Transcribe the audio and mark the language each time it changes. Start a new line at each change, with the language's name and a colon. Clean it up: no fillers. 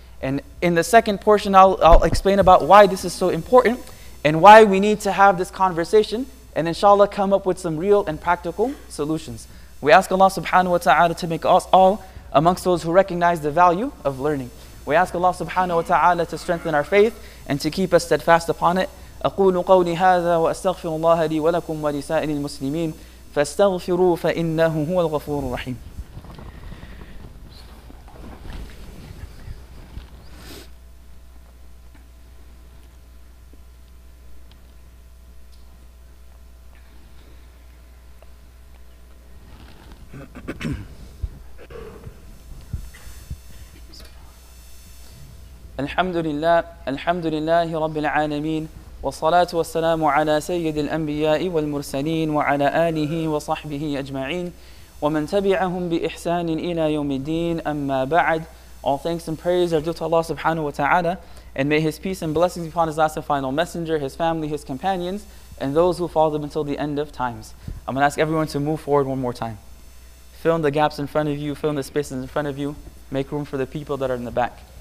English: And in the second portion, I'll explain about why this is so important and why we need to have this conversation, and inshallah come up with some real and practical solutions. We ask Allah subhanahu wa ta'ala to make us all amongst those who recognize the value of learning. We ask Allah subhanahu wa ta'ala to strengthen our faith and to keep us steadfast upon it.
Arabic: أقول قولي هذا وأستغفر الله لي ولكم ولسائر المسلمين فاستغفروه فإنه هو الغفور الرحيم. الحمد لله رب العالمين والصلاة والسلام على سيد الأنبياء والمرسلين وعلى آله وصحبه أجمعين ومن تبعهم بإحسان إلى يوم الدين أما بعد.
English: All thanks and praise are due to Allah subhanahu wa ta'ala, and may His peace and blessings be upon His last and final messenger, His family, His companions, and those who follow them until the end of times. I'm going to ask everyone to move forward one more time. Fill in the gaps in front of you, fill in the spaces in front of you, make room for the people that are in the back.